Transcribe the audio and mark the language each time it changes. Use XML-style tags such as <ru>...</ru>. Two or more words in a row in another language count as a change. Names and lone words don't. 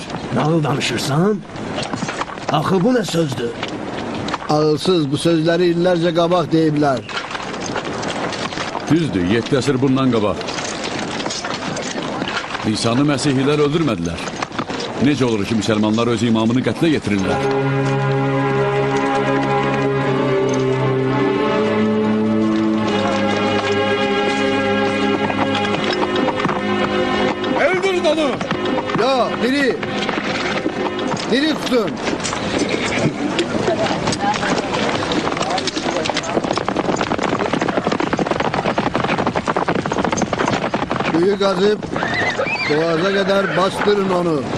<az>Nağıl danışırsan? Axı bu nə sözdür? Ağılsız bu sözləri illərcə qabaq deyiblər. Düzdür, 7 əsr bundan qabaq. İsa'nı Məsihilər öldürmədilər. Necə olur ki, müsəlmanlar öz imamını qətlə getirirlər? Öldürün onu! Yo, diri! Diri tutun!</az> <tr>Suyu kazıp boğaza kadar bastırın onu.</tr>